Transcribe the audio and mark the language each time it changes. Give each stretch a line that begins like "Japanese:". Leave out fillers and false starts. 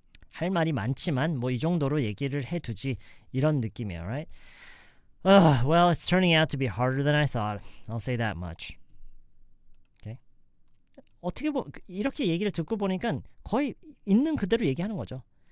Korean: 할 말이 많지만 이 정도로 얘기를 해두지 이런 느낌이에요.
English: Right? Well, it's turning out to be harder than I thought. I'll say that much.
Korean: 어떻게 이렇게 얘기를 듣고 보니까 거의 있는 그대로 얘기하는 거죠.